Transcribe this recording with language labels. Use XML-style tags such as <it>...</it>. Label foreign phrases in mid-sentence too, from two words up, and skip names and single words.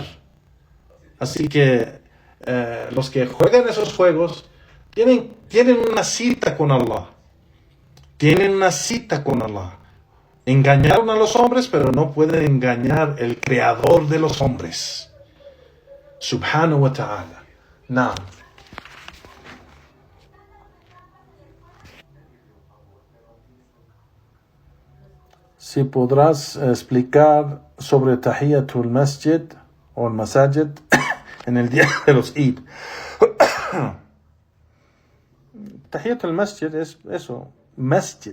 <es>Así que los que juegan esos juegos tienen una cita con Allah. Tienen una cita con Allah. Engañaron a los hombres, pero no pueden engañar el creador de los hombres,</es> <ar>سبحانه وتعالى.</ar> <es>Naam. Si podrás explicar sobre</es> <ar>تحية المسجد</ar> <es>o el Masajid en el día de los Eid.</es> <ar>تحية المسجد</ar> <es>es eso, Masjid.</es>